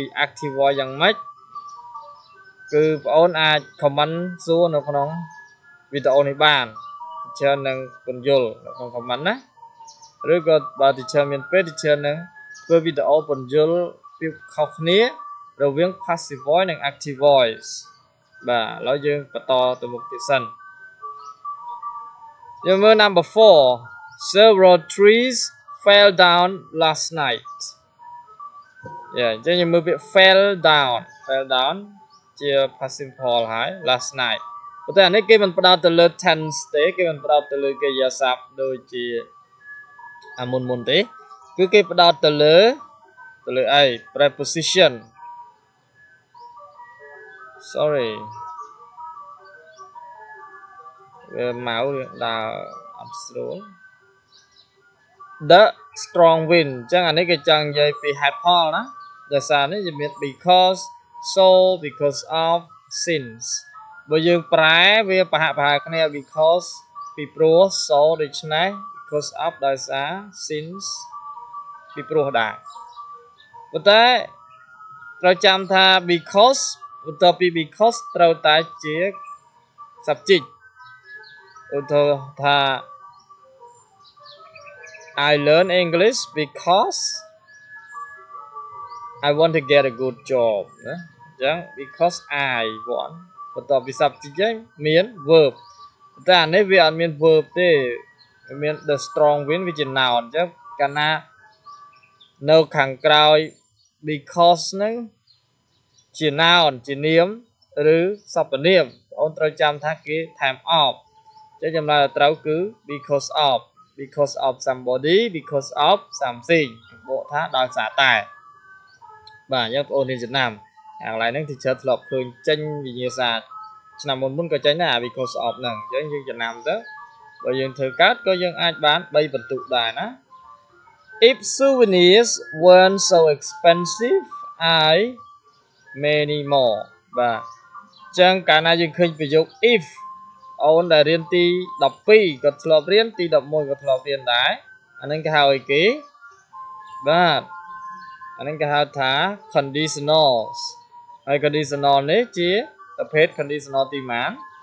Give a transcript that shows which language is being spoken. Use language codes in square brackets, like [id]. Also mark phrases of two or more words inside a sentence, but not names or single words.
[en] active voice [km] យ៉ាងម៉េចគឺបងប្អូនអាច comment សួរនៅក្នុងវីដេអូនេះបាន teacher នឹងពន្យល់នៅក្នុង comment ណាឬក៏បើ teacher មានពេល teacher នឹងធ្វើវីដេអូពន្យល់ពីខុសគ្នារវាង [en] passive voice [km] និង [en] active voice [km] បាទឥឡូវយើងបន្តទៅមុខទៀតសិន យើងមើល [en] number 4 several trees fell down last night [km] អញ្ចឹងយើងមើលពាក្យ [en] fell down [km] ជា [en] passive voice [km] ហើយ [en] last night [km] ប៉ុន្តែអានេះគេមិនផ្ដោតទៅលើ tense ទេគេមិនផ្ដោតទៅលើកិរិយាសព្ទដូចជាមុនទេគឺគេផ្ដោតទៅលើអី [en] preposition sorry [km] វាមកដើរអត់ស្រួល [en] the strong wind [km] អញ្ចឹងអានេះគេចង់និយាយពី ហេតុផលណាដោយសារនេះវាមាន [en] because so because of since [km] បើយើងប្រែវាប្រហាក់ប្រហែលគ្នា because ពីព្រោះ so ដូច្នេះ [en] because of [km] ដោយសារ since ពីព្រោះដែរប៉ុន្តែត្រូវចាំថា because បន្ទាប់ពី because ត្រូវតែជា subject ឧទាហរណ៍ថា [en] I learn English because I want to get a good job [km] ណាអញ្ចឹង [en] because I want [km] បន្ទាប់ពី subject ហ្នឹងមាន verb តែអានេះវាអត់មាន verb ទេវាមាន [en] the strong wind [km] វាជា noun អញ្ចឹងកាលណានៅខាង ក្រោយ because ហ្នឹងជា noun ជានាមឬសព្វនាមបងអូនត្រូវចាំថាគេថែម of អញ្ចឹងចម្លើយត្រូវគឺ [en] because of somebody because of something [km] បក ថាដោយសារតែបាទអញ្ចឹងបងអូនរៀនចំណាំអាកន្លែងហ្នឹង teacher ធ្លាប់ឃើញចេញវិញ្ញាសាឆ្នាំមុនក៏ចេញ ដែរ [en] because of [km] ហ្នឹងអញ្ចឹងយើងចំណាំទៅបើយើងធ្វើកើតក៏យើងអាចបាន3បន្ទុ កដែរណា [en] if souvenirs weren't so expensive I many more [km] បាទអញ្ចឹងកាលណាយើងឃើញប្រយោគ if អូនដែលរៀនទី12ក៏ធ្លាប់រៀនទី11ក៏ធ្លាប់រៀនដែរអានឹងគេហៅអីគេបាទអានឹងគេហៅថា conditionals ហើយ conditional នេះជាប្រភេទ conditional ទីម៉ាន